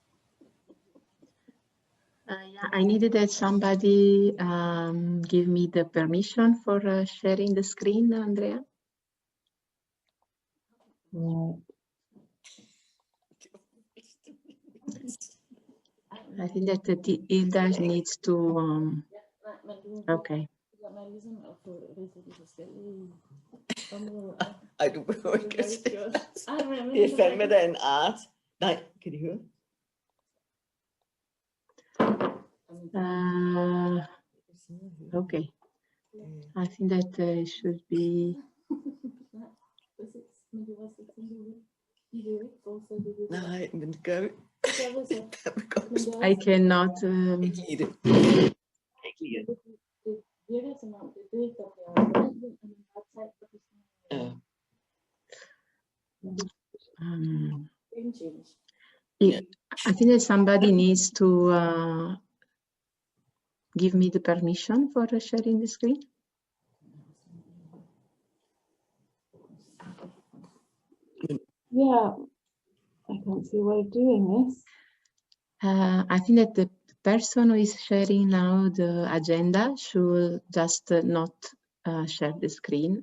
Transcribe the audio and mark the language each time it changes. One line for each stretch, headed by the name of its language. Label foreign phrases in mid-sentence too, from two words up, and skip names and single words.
English: Yeah, I needed that somebody give me the permission for sharing the screen, Andrea. Right. I think that Hilda needs to. Okay.
Danish: Ej, du behøver ikke at se. Det er fandme da en art. Nej, kan de høre?
English: Okay. I think that it should be.
Danish: Nej, men det gør vi.
English: I cannot.
Danish: Ikke lide det. Ikke lide det. Ja.
English: I think that somebody needs to give me the permission for sharing the screen. Yeah, I can't see a way of doing this. I think that the person who is sharing now the agenda should just not share the screen.